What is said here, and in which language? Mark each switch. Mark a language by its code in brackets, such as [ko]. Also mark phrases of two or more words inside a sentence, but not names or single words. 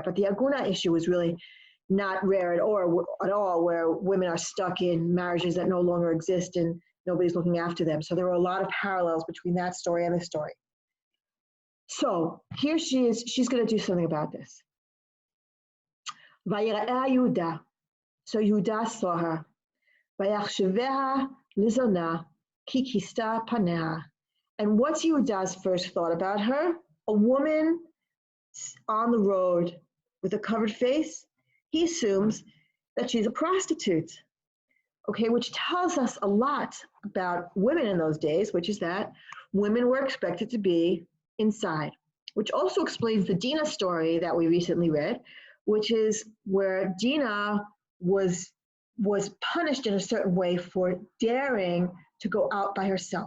[en] But the aguna issue is really not rare at all, where women are stuck in marriages that no longer exist and nobody's looking after them. So there are a lot of parallels between that story and this story. So here she is, she's going to do something about this. [he] ויראה יהודה. [en] So Yehuda saw her. [he] ויחשבה לזונה כי כסתה פניה. [en] And what's Yehuda's first thought about her? a woman on the road with a covered face, he assumes that she's a prostitute, okay, which tells us a lot about women in those days, which is that women were expected to be inside, which also explains the Dinah story that we recently read, which is where Dinah was punished in a certain way for daring to go out by herself.